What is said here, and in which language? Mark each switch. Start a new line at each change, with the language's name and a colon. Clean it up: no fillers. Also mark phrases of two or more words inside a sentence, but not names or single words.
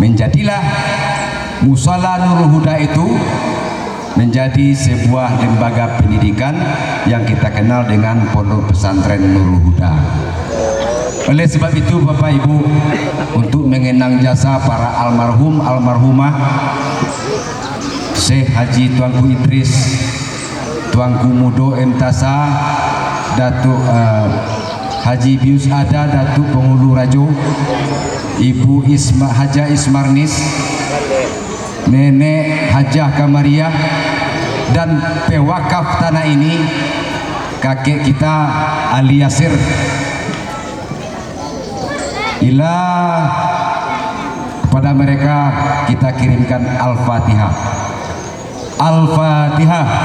Indonesian: Menjadilah Musola Nurul Huda itu menjadi sebuah lembaga pendidikan yang kita kenal dengan Pondok Pesantren Nurul Huda. Oleh sebab itu Bapak Ibu, untuk mengenang jasa para almarhum almarhumah Syekh Haji Tuanku Idris, Tuanku Mudo Emtasa, Datuk Haji Bius Ada, Datuk Penghulu Rajo, Ibu Haja Ismarnis, Nenek Hajah Kamariah, dan pewakaf tanah ini kakek kita Ali Yasir. Kepada mereka kita kirimkan Al-Fatihah. Al-Fatihah.